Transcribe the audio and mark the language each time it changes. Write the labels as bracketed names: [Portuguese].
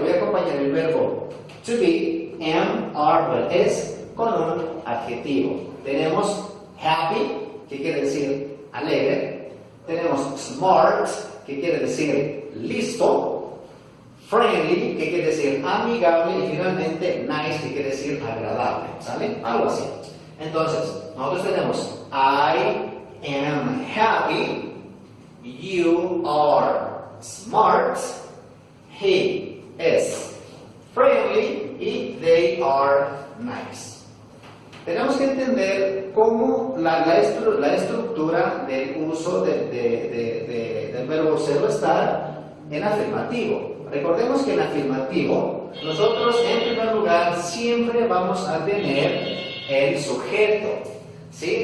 [Spanish] Voy a acompañar el verbo to be, am, are, o is, con un adjetivo. Tenemos happy, que quiere decir alegre. Tenemos smart, que quiere decir listo. Friendly, que quiere decir amigable. Y finalmente nice, que quiere decir agradable, ¿sale? Algo así. Entonces, nosotros tenemos [English] I am happy, you are smart, he is friendly [Spanish] y [English] they are nice. [Spanish] Tenemos que entender cómo la estructura del uso del verbo ser o estar en afirmativo. Recordemos que en afirmativo nosotros en primer lugar siempre vamos a tener el sujeto. ¿Sí?